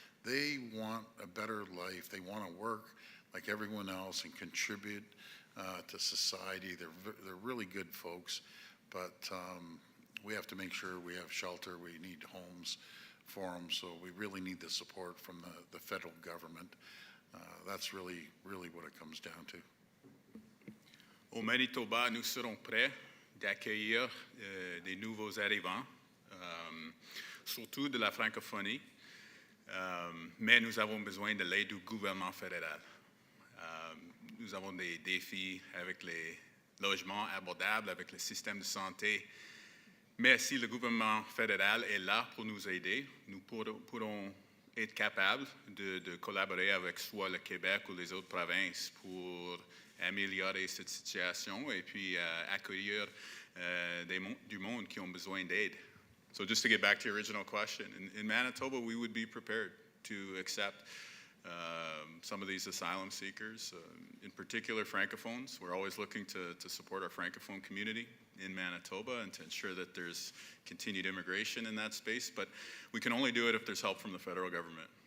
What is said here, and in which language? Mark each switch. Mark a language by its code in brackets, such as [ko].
[en] They want a better life. They want to work like everyone else and contribute to society. They're really good folks, but we have to make sure we have shelter. We need homes for them, so we really need the support from the federal government. That's really what it comes down to. [fr] Au Manitoba, nous serons prêts d'accueillir des nouveaux arrivants, surtout de la francophonie, mais nous avons besoin de l'aide du gouvernement fédéral. Nous avons des défis avec les logements abordables, avec le système de santé, mais si le gouvernement fédéral est là pour nous aider, nous pourrons être capables de collaborer avec soit le Québec ou les autres provinces pour améliorer cette situation et puis accueillir du monde qui ont besoin d'aide. [en] So just to get back to your original question, in Manitoba, we would be prepared to accept some of these asylum seekers, in particular Francophones. We're always looking to support our Francophone community in Manitoba and to ensure that there's continued immigration in that space, but we can only do it if there's help from the federal government.